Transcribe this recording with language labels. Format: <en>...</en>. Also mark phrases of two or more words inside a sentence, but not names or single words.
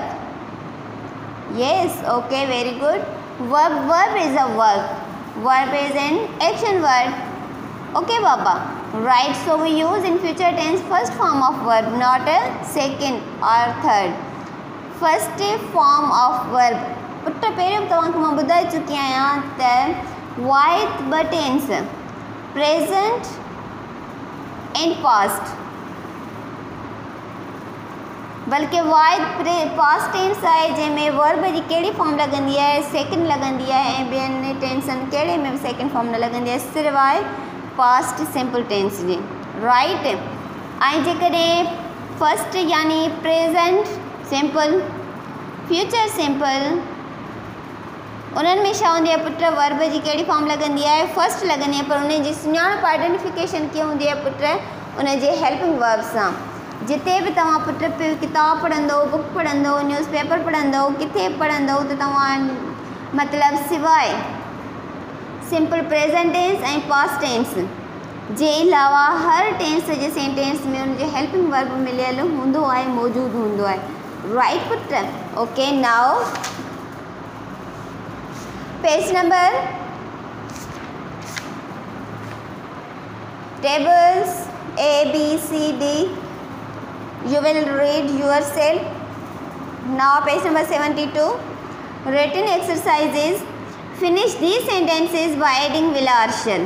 <en>Yes. Okay, very good. Verb is a work. Verb is an action word. Okay Baba. Right, so we use in future tense first form of verb, not a second or third. First form of verb.</en> <sd>पुट पहिरियों तव्हांखे मां ॿुधाए चुकी आहियां त वाइट ॿ</sd> <en>tense present and past.</en> <sd>बल्कि वाइड</sd> <en>past tense</en> <sd>आहे जंहिंमें वर्ब जी कहिड़ी फॉर्म लॻंदी आहे, सेकेंड लॻंदी आहे, ऐं ॿियनि टेंसनि कहिड़े में बि</sd> <en>second form</en> <sd>न लॻंदी आहे, सिर्फ़ु आहे</sd> <en>past simple tense</en> <sd>जी, राइट। ऐं जेकॾहिं फर्स्ट यानी</sd> <en>present simple, future simple,</en> <sd>उन्हनि में छा हूंदी आहे पुट, वर्ब जी कहिड़ी फॉर्म लॻंदी आहे, फर्स्ट लॻंदी आहे, पर उन जी सुञाणप आइडेंटिफिकेशन कीअं हूंदी आहे पुट, उन जे</sd> <en>helping verb</en> <sd>सां। जिते बि तव्हां पुट किताब पढ़ंदो, बुक पढ़ंदो, न्यूज़पेपर पढ़ंदो, किथे पढ़ंदो त तव्हां मतिलबु सवाइ</sd> <en>simple present tense</en> <sd>ऐं</sd> <en>past tense</en> <sd>जे अलावा हर टेंस जे सेंटेंस में उन जो</sd> <en>helping verb</en> <sd>मिलियल हूंदो आहे, मौजूदु हूंदो आहे, राइट पुट।</sd> <en>okay, now page number tables A, B, C, D. You will read yourself. Now page number 72. Written exercises. Finish these sentences by adding will or shall.</en>